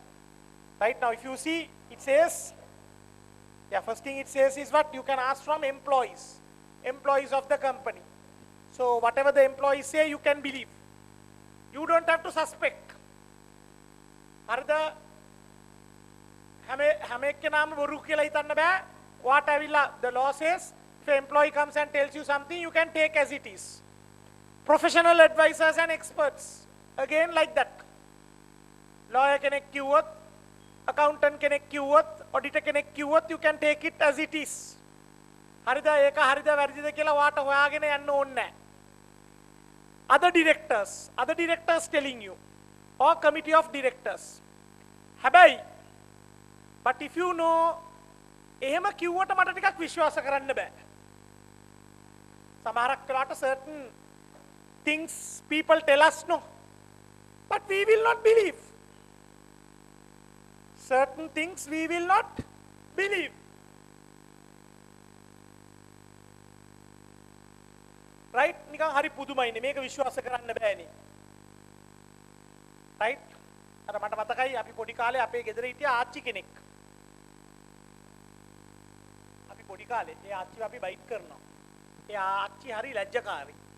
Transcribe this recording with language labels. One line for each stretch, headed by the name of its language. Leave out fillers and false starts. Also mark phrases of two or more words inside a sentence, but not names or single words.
English: Right, now if you see, it says, first thing it says is what you can ask from employees of the company. So whatever the employees say you can believe. You don't have to suspect.
Sinhala: හරිද? හැම එක්කෙනාම බොරු කියලා හිතන්න බෑ.
English: What the law says, if an employee comes and tells you something, you can take as it is. Professional advisors and experts, again like that.
Sinhala: Lawyer කෙනෙක් කිව්වොත්, accountant කෙනෙක් කිව්වොත්, auditor කෙනෙක් කිව්වොත්,
English: you can take it as it is.
Sinhala: හරිද? ඒක හරිද වැරදිද කියලා වාට හොයාගෙන යන්න ඕනේ නැහැ.
English: Other directors telling you, or committee of directors.
Sinhala: හැබැයි
English: but if you know
Sinhala: එහෙම කිව්වට මට ටිකක් විශ්වාස කරන්න බෑ. සමහරක් වෙලාවට
English: certain things people tell us no, but we will not believe. Certain things we will not believe. Right?
Sinhala: නිකන් හරි පුදුමයිනේ මේක විශ්වාස කරන්න බෑනේ. Right? අර මට මතකයි අපි පොඩි කාලේ අපේ ගෙදර හිටිය ආච්චි කෙනෙක්. අපි පොඩි කාලේ ඒ ආච්චිව අපි බයිට් කරනවා. ඒ ආච්චි හරි ලැජ්ජකාරී.